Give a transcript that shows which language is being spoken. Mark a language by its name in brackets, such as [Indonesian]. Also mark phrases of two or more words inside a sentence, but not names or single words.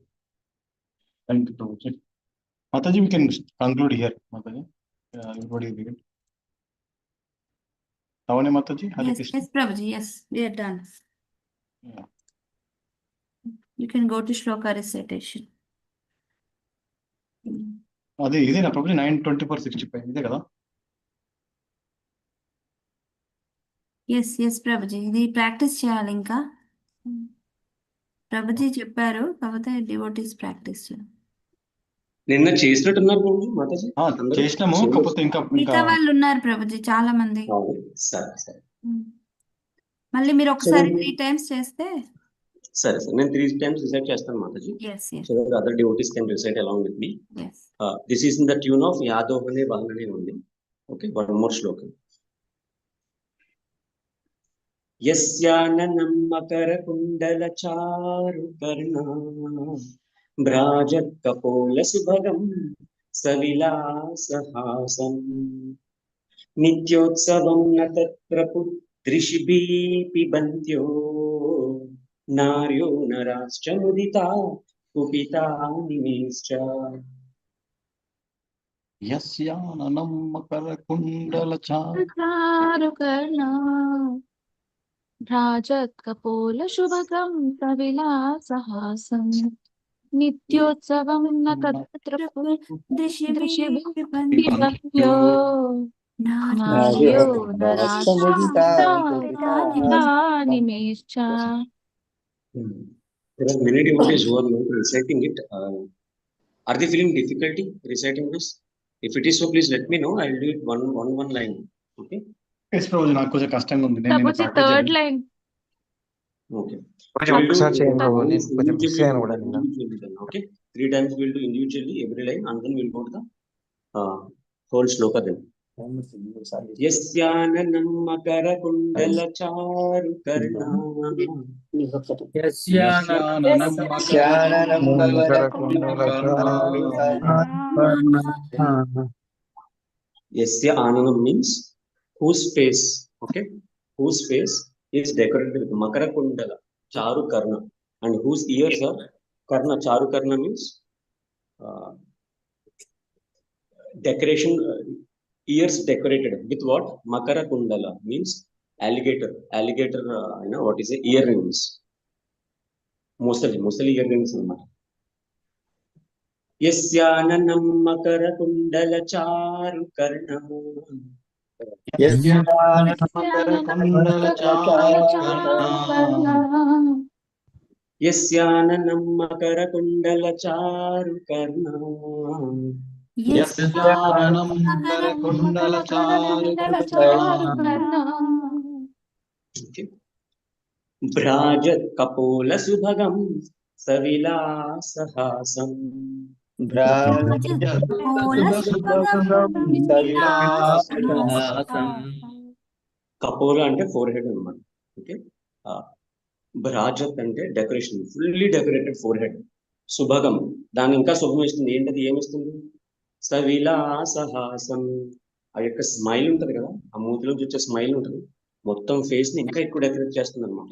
[English] Thank you, Prabhuji. Mataji, we can conclude here. Mataji, everybody is good. Tavane Mataji, Hare Yes, Krishna. yes, Prabhuji. Yes, we are done. Yeah. You can go to shloka recitation. [Telugu] అదే ఇదేనా ప్రభుజీ 9:24:65 ఇదే కదా? [English] yes yes [Telugu] ప్రభుజీ, ఇది ప్రాక్టీస్ చేయాలి ఇంకా. ప్రభుజీ చెప్పారు, కాకపోతే [English] devotees practice [Telugu] చేయాలి. నిన్న చేసినట్టున్నారు ప్రభుజీ మాతాజీ. చేసినాము, కాకపోతే ఇంకా మిగతా వాళ్ళు ఉన్నారు ప్రభుజీ చాలా మంది. సరే సరే మళ్ళీ మీరు ఒకసారి 3 times చేస్తే. సరే సరే, నేను [English] 3 times recite [Telugu] చేస్తాను మాతాజీ. [English] So that other devotees can recite along with me. Yes. This is in the tune of Yadohane Vahanane only. Okay, one more shloka. [Sanskrit] Yasyananam makara kundala charu karna brajat kapola subhagam savilasahasam nityotsavam natatra pudrishibi pibantyo naryo narascha mudita kupita nimescha. యస్యాననం మకర కుండల చారు భ్రాజత్ కపోల శుభగం సవిలాసహాసం నిత్యోత్సవం నత్ర దృశిభిః నార్యో నరాశ్చ. [English] There are many devotees who are not reciting it. Are they feeling difficulty reciting this? If it is so, please let me know. I will do it one line. Okay. Yes, [Telugu] Prabhuji, నాకు కొంచెం కష్టంగా ఉంది. నేను [English] third line. Okay. [Telugu] ఒకసారి చేయండి ప్రభు, నేను కొంచెం మిస్ అయ్యాను కూడా. [English] Okay. 3 times we will do individually every line, and then we will go to the whole shloka then. [Sanskrit] Yasyananam makara kundala charu karna యస్యాననం మకర కుండల చారు [English] Yasya Ananam means whose face, okay, whose face is decorated with [Sanskrit] Makara Kundala, Charu Karna, [English] and whose ears are Karna. [Sanskrit] Charu Karna [English] means decoration, ears decorated with what? [Sanskrit] Makara Kundala [English] means alligator, you know what is it? Earrings. Mostly earrings. [Sanskrit] Yasyananam makara kundala charu karna Yasyananam makara kundala charu karna యస్యాననం మకర కుండల చారు Brajat kapola subhagam savilasahasam Kapola [Telugu] అంటే forehead అన్నమాట. ఓకే. బ్రాజత్ అంటే డెకరేషన్, [English] fully decorated forehead. [Telugu] సుభగం, దాని ఇంకా శుభం ఇస్తుంది. ఏంటది? ఏమిస్తుంది? సవిలాసహాసం, ఆ యొక్క స్మైల్ ఉంటది కదా, ఆ మూతిలోంచి వచ్చే స్మైల్ ఉంటది, మొత్తం ఫేస్ ని ఇంకా ఎక్కువ డెకరేట్ చేస్తుంది అనమాట.